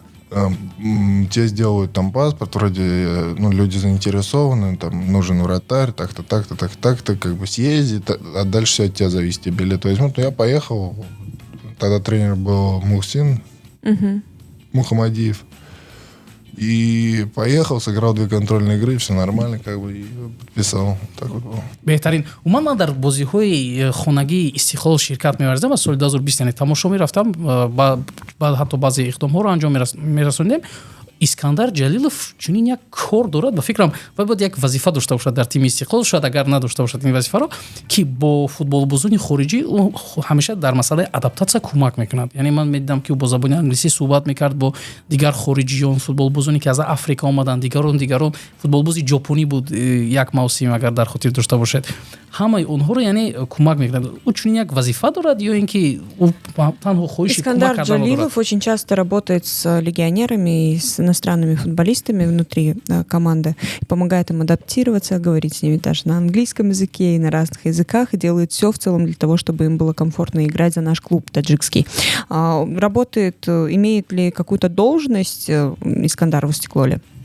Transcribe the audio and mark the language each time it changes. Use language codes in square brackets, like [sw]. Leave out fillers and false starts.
[ru] Тебе сделают там паспорт, вроде, люди заинтересованы, там нужен вратарь, так-то, так-то, так-то, как бы съезди, а дальше все от тебя зависит, тебе билет возьмут. Я поехал, тогда тренер был Мухсин Мухамадиев. И поехал, сыграл 2 контрольные игры, все нормально, как бы, и подписал. Так вот было. [tg] Беҳтарин. Уман ман дар бозиҳои хонагии Истиқлол ширкат меварзидам ва соли 2020, яъне тамошо мерафтам, баъд ҳатто баъзе иқдомҳоро анҷом мерасонидем. Искандар Ҷалилов чунин як кор дорад, ба фикрам вай бояд як вазифа дошта бошад дар тими Истиқлол, шояд агар надошта бошад ин вазифаро, ки бо футболбозони хориҷӣ ӯ ҳамеша дар масъалаи адаптатсия кӯмак мекунад. Яъне ман медидам ки ӯ бо забони англисӣ суҳбат мекард бо дигар хориҷиён, футболбозоне ки аз Африка омадан, дигарон футболбози ҷопонӣ буд як мавсим, агар дар хотир дошта бошед. Ҳамаи онҳоро яъне кӯмак мекунад. Ӯ чунин як вазифа дорад ё ин ки ӯ танҳо хоҳиши кӯмак карданро дорад? [ru] Искандар Ҷалилов очень часто работает с легионерами и с иностранными футболистами внутри команды, помогает им адаптироваться, говорить с ними даже на английском языке и на разных языках, и делает все в целом для того, чтобы им было комфортно играть за наш клуб таджикский. Работает, имеет ли какую-то должность Искандар в Истиклоле?